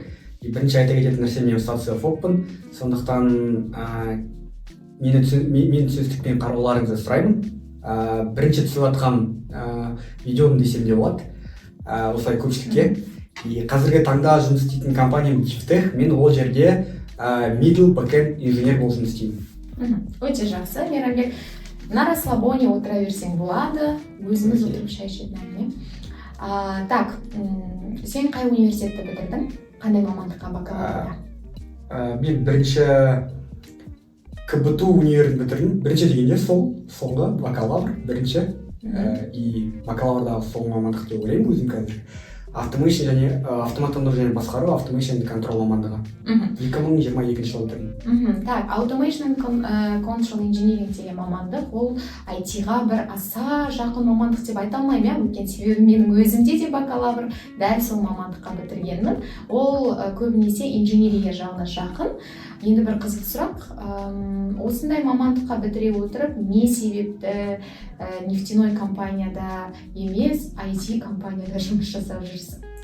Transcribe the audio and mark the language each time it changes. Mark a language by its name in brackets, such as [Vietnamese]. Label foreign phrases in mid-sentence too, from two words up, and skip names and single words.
[Kazakh] Бірінші айта кететін нәрсе, мен социофобпын. Сондықтан мені түсіністікпен қарауларыңызды сұраймын. Бірінші түсіп жатқан видеом десем де болады. Осылай көпшілікке. Қазіргі таңда жұмыс істейтін компаниям Кифтех. Мен ол жерде [English] middle backend [Kazakh] инженер болып жұмыс істеймін. Өте жақсы, Мейрамбек. [Russian] На расслабоне [Kazakh] отыра берсең болады. Өзіміз отырып шай ішетін әңгіме. Так, сен қай университетті бітірдің? Қандай мамандыққа бакалаврда? Мен бірінші КБТУ универін бітірдім. Бірінші дегенде соңғы бакалавр, бірінші. И бакалаврдағы соңғы мамандық деп ойлаймын өзім қазір. Automation және автоматтандыру және басқару, [English] automation control [Kazakh] мамандығы. 2022 жылы бітірдім. Так, [English] automation control engineering [Kazakh] деген мамандық, ол IT-ға бір аса жақын мамандық деп айта алмаймын, өйткені себебі менің өзімде де бакалавр дәл сол мамандыққа бітіргенмін. Ол көбінесе инженерия жағына жақын. Енді бір қызық сұрақ, осындай мамандыққа бітіре отырып, не себепті нефтяной компанияда емес, IT компанияда жұмыс жасап жүрсің?